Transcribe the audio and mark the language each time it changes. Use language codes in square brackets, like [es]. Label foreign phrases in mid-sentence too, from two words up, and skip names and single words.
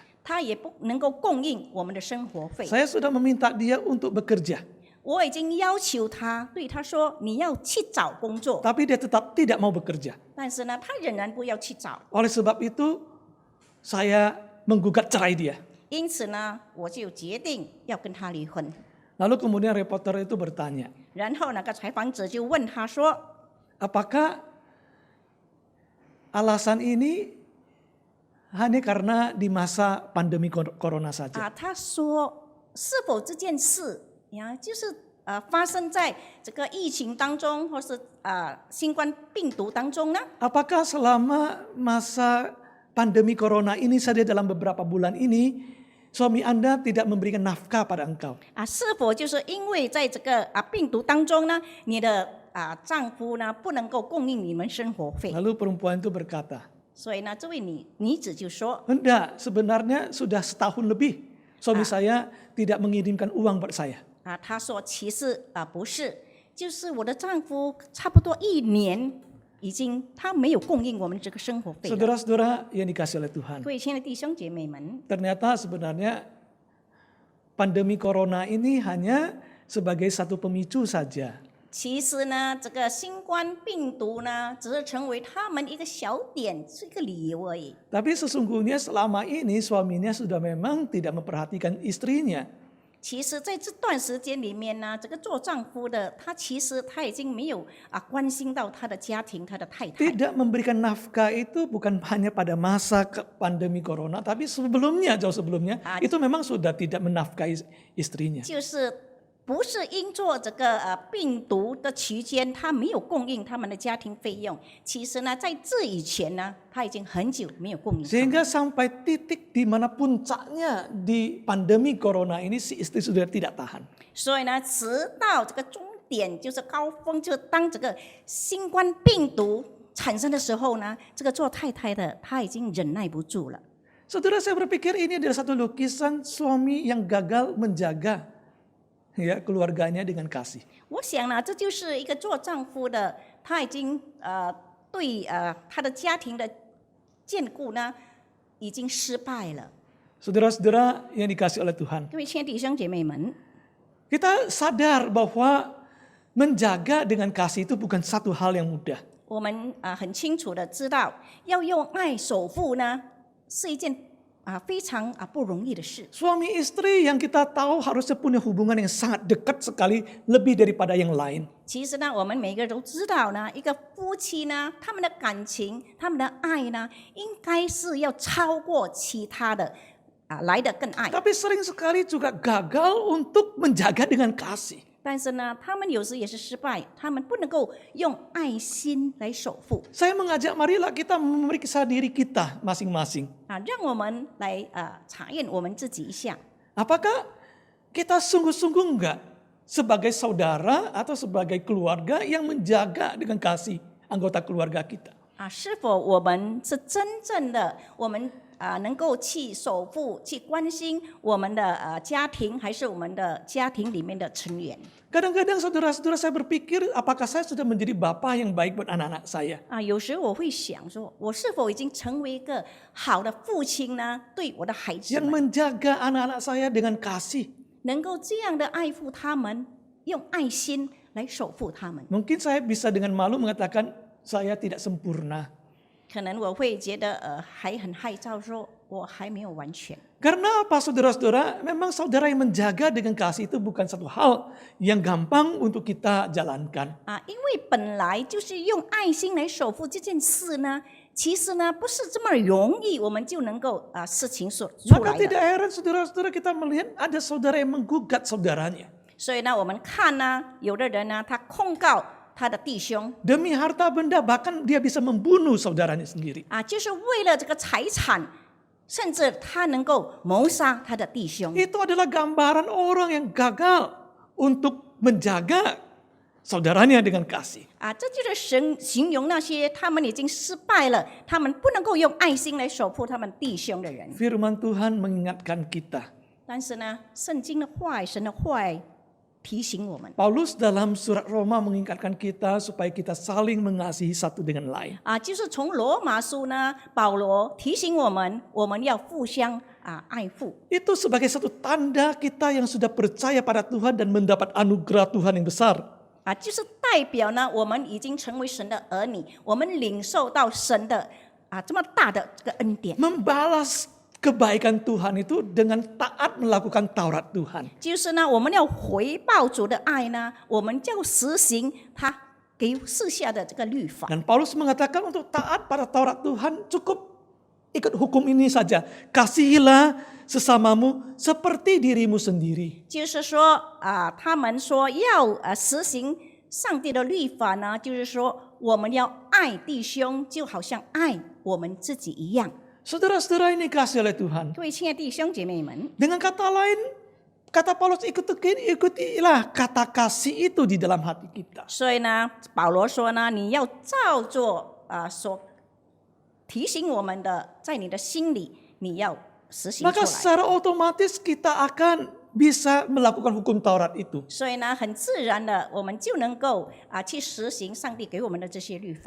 [zh] 他也不能够供应我们的生活费。 [id] Saya sudah meminta dia untuk bekerja. [zh] 我已经要求他，对他说你要去找工作， [id] Tapi dia tetap tidak mau bekerja. [zh] 但是呢，他仍然不要去找。 [id] Oleh sebab itu, saya menggugat cerai dia. [zh] 因此呢，我就决定要跟他离婚。 [id] Lalu kemudian reporter itu bertanya, [zh] 然后那个采访者就问他说 [id] apakah alasan ini hanya karena di masa pandemi corona：“ saja? [zh] 他说是否这件事呀，就是发生在这个疫情当中，或是新冠病毒当中呢？ [id] Apakah selama masa pandemi corona ini saja dalam beberapa bulan ini, suami Anda tidak memberikan nafkah pada engkau? [zh] 是否就是因为在这个病毒当中呢，你的丈夫呢不能够供应你们生活费？ [id] Lalu perempuan itu berkata, [zh] 所以呢，这位女子就说 [id] enggak, sebenarnya sudah setahun lebih suami saya tidak mengirimkan uang buat saya. [zh] 她说其实不是，就是我的丈夫差不多1年已经他没有供应我们这个生活费了。 [id] Saudara-saudara yang dikasih oleh Tuhan, [zh] 各位亲爱的弟兄姐妹们， [id] ternyata sebenarnya pandemi corona ini hanya sebagai satu pemicu saja. [zh] 其实呢，这个新冠病毒呢，只是成为他们一个小点，是一个理由而已。 [id] Tapi sesungguhnya selama ini suaminya sudah memang tidak memperhatikan istrinya. [zh] 其实，在这段时间里面呢，这个做丈夫的其实他已经没有关心到他的家庭，他的太太。 [id] Tidak memberikan nafkah itu bukan hanya pada masa pandemi corona, tapi sebelumnya, jauh sebelumnya, itu memang sudah tidak menafkahi istrinya. [zh] 就是不是因做这个病毒的期间，他没有供应他们的家庭费用。其实呢，在这以前呢，他已经很久没有供应。 [id] Sehingga sampai titik di mana puncaknya di pandemi corona ini si istri sudah tidak tahan. [zh] 所以呢，直到这个终点就是高峰，就当这个新冠病毒产生的时候呢，这个做太太的她已经忍耐不住了。 [id] Saudara, saya berpikir ini adalah satu lukisan suami yang gagal menjaga keluarganya dengan kasih. [zh] 我想呢，这就是一个做丈夫的，他已经对他的家庭的眷顾呢，已经失败了。 [id] Saudara-saudara yang dikasih oleh Tuhan, [zh] 各位亲爱的弟兄姐妹们， [id] kita sadar bahwa menjaga dengan kasih itu bukan satu hal yang mudah. [zh] 我们很清楚的知道，要用爱守护呢，是一件非常不容易的事。 [id] Suami istri yang kita tahu harusnya punya hubungan yang sangat dekat sekali, lebih daripada yang lain. [zh] 其实呢，我们每个人都知道呢，一个夫妻呢，他们的感情、他们的爱呢，应该是要超过其他的来得更爱。 [id] Tapi sering sekali juga gagal untuk menjaga dengan kasih. [zh] 但是呢，他们有时也是失败，他们不能够用爱心来守护 [id] Saya mengajak marilah kita memeriksa diri kita masing-masing. [zh] 啊，让我们来查验我们自己一下。 [id] Apakah kita sungguh-sungguh enggak sebagai saudara atau sebagai keluarga yang menjaga dengan kasih anggota keluarga kita? [zh] 啊，是否我们是真正的我们能够去守护、去关心我们的家庭，还是我们的家庭里面的成员？ [id] Kadang-kadang saudara-saudara saya berpikir apakah saya sudah menjadi bapak yang baik buat anak-anak saya? [zh] 啊，有时我会想说，我是否已经成为一个好的父亲呢？对我的孩子 [id] Yang [zh] 们， [id] menjaga anak-anak saya dengan kasih. [zh] 能够这样的爱护他们，用爱心来守护他们。 [id] Mungkin saya bisa dengan malu mengatakan saya tidak sempurna. [zh] 可能我会觉得还很害臊，说我还没有完全。 [id] Karena apa saudara-saudara? Memang saudara yang menjaga dengan kasih itu bukan satu hal yang gampang untuk kita jalankan. [zh] 啊，因为本来就是用爱心来守护这件事呢，其实呢不是这么容易，我们就能够事情所出 [id] Maka [zh] 来 [id] tidak [zh] 的。 [id] heran saudara-saudara kita melihat ada saudara yang menggugat saudaranya. [zh] 所以呢，我们看呢，有的人呢，他控告他的弟兄 [id] Demi harta benda bahkan dia bisa membunuh saudaranya sendiri. [zh] 啊，就是为了这个财产，甚至他能够谋杀他的弟兄。 [id] Itu adalah gambaran orang yang gagal untuk menjaga saudaranya dengan kasih. [zh] 啊，这就是形容那些他们已经失败了，他们不能够用爱心来守护他们弟兄的人。 [id] Firman Tuhan mengingatkan kita. [zh] 但是呢，圣经的话语、神的话语提醒我们 [id] Paulus dalam surat Roma mengingatkan kita supaya kita saling mengasihi satu dengan lain. [zh] 啊，就是从罗马书呢，保罗提醒我们，我们要互相爱护 [id] Itu sebagai satu tanda kita yang sudah percaya pada Tuhan dan mendapat anugerah Tuhan yang besar. [zh] 啊，就是代表呢，我们已经成为神的儿女，我们领受到神的这么大的这个恩典。 [id] Membalas kebaikan Tuhan itu dengan taat melakukan Taurat Tuhan. [zh] 就是呢，我们要回报主的爱呢，我们就实行他给赐下的这个律法。 [id] Dan Paulus mengatakan untuk taat pada Taurat Tuhan cukup ikut hukum ini saja. Kasihilah sesamamu seperti dirimu sendiri. [zh] 就是说他们说要实行上帝的律法呢，就是说我们要爱弟兄，就好像爱我们自己一样。 [id] Saudara-saudara ini kasih oleh Tuhan. [zh] 各位亲爱的弟兄姐妹们， [id] Dengan kata lain, kata Paulus ikutilah kata kasih itu di dalam hati kita. [zh] 所以呢，保罗说呢，你要照做所提醒我们的，在你的心里，你要实行出 [id] Maka [zh] 来。 [id] secara otomatis kita akan bisa melakukan hukum Taurat itu. [zh] 所以呢，很自然的，我们就能够去实行上帝给我们的这些律法。